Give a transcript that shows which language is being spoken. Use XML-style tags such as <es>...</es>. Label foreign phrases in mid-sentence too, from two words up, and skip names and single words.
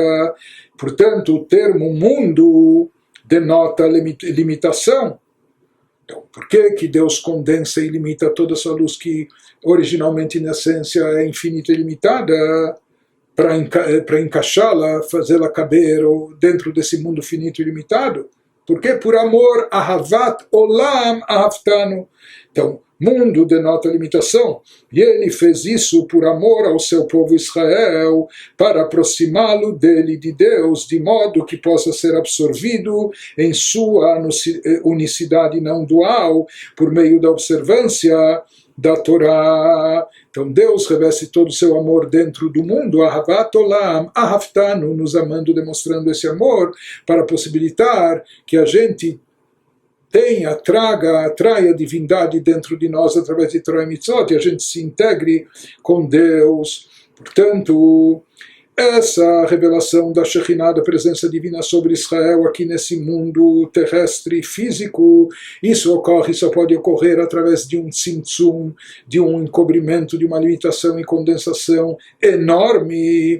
<pt>Portanto, o termo mundo denota limitação. Então, por que Deus condensa e limita toda essa luz que originalmente, na essência, é infinita e limitada, para encaixá-la, fazê-la caber dentro desse mundo finito e limitado? Porque por amor,</pt> <he>אהבת עולם אהבתנו.</he> <pt>Então, mundo denota limitação, e ele fez isso por amor ao seu povo Israel, para aproximá-lo dele, de Deus, de modo que possa ser absorvido em sua unicidade não dual, por meio da observância da Torá. Então Deus reveste todo o seu amor dentro do mundo,</pt> <he>אהבת עולם אהבתנו,</he> <pt>nos amando, demonstrando esse amor, para possibilitar que a gente atraia a divindade dentro de nós através de Torah e Mitzvot, e a gente se integre com Deus. Portanto, essa revelação da Shekhinah, da presença divina sobre Israel aqui nesse mundo terrestre físico, isso só pode ocorrer através de um tzimtzum, de um encobrimento, de uma limitação e condensação enorme.</pt>